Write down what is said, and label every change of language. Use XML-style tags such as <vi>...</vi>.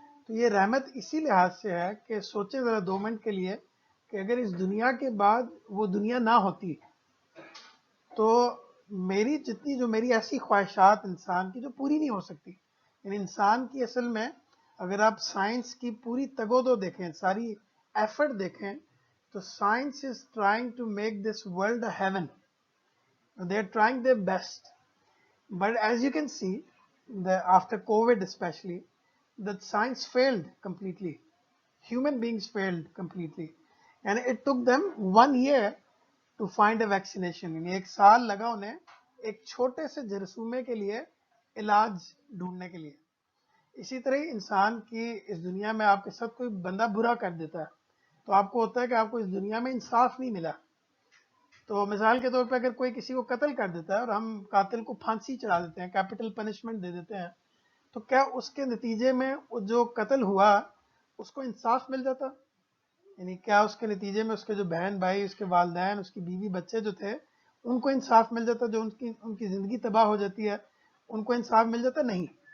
<ur>تو یہ رحمت اسی لحاظ سے ہے کہ سوچیں ذرا 2 منٹ کے لیے کہ اگر اس دنیا کے بعد وہ دنیا نہ ہوتی تو میری ایسی خواہشات انسان کی جو پوری نہیں ہو سکتی. یعنی انسان کی اصل میں اگر آپ سائنس کی پوری تگودو دیکھیں، ساری ایفرٹ دیکھیں، تو</ur> <en>Science is trying to make this world a heaven. They are trying their best, but as you can see, after COVID especially, that science failed completely. Human beings failed completely, and it took them 1 year to find a vaccination.</en> <ur>یعنی 1 سال لگا انہیں ایک چھوٹے سے جرثومے کے لیے علاج ڈھونڈنے کے لیے. اسی طرح انسان کی اس دنیا میں آپ کے ساتھ کوئی بندہ برا کر دیتا ہے تو آپ کو ہوتا ہے کہ آپ کو اس دنیا میں انصاف نہیں ملا. تو مثال کے طور پہ اگر کوئی کسی کو قتل کر دیتا ہے اور ہم قاتل کو پھانسی چڑھا دیتے ہیں، کیپٹل پنشمنٹ دے دیتے ہیں، تو کیا اس کے نتیجے میں جو قتل ہوا اس کو انصاف مل جاتا؟ یعنی کیا اس کے نتیجے میں اس کے جو بہن بھائی، اس کے والدین، اس کی بیوی بچے جو تھے ان کو انصاف مل جاتا؟ جو ان کی زندگی تباہ ہو جاتی ہے ان کو انصاف مل جاتا؟ نہیں.</ur>